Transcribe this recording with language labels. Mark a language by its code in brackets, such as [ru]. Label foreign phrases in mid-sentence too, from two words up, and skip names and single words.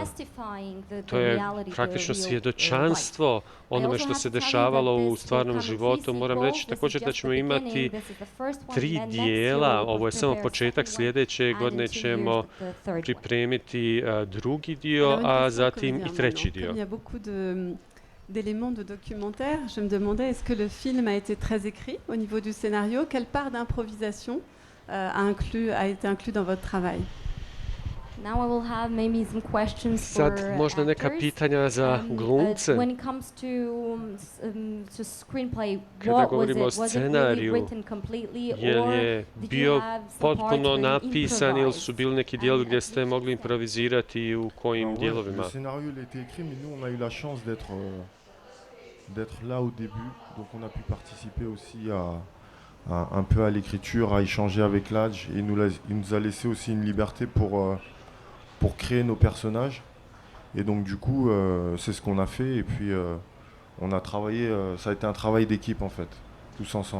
[bs] To je praktično svjedočanstvo onome što se dešavalo u stvarnom životu. Moram reći također da ćemo imati 3 dijela. Ovo je samo početak. Sljedeće godine ćemo pripremiti drugi dio, a zatim i treći dio. [fr] D'éléments de documentaire, je me demandais est-ce que le film a été très écrit au niveau du scénario, quelle part d'improvisation a été inclus dans votre travail? [en] Now I will have maybe some questions [bs] Sad možda neka pitanja za glumce. [en] When it comes to screenplay, [bs] kada govorimo o scenariju, je li bio potpuno napisan ili su bili neki dijelovi gdje ste mogli improvizirati i u kojim dijelovima? [fr] Le scénario il était écrit, mais nous on a eu la chance d'être là au début, donc on a pu participer aussi un peu à l'écriture, à échanger avec Ladj, et il nous a laissé aussi une liberté pour créer nos personnages. Et donc du coup, c'est ce qu'on a fait. Et puis on a travaillé, ça a été un travail d'équipe en fait, tous ensemble.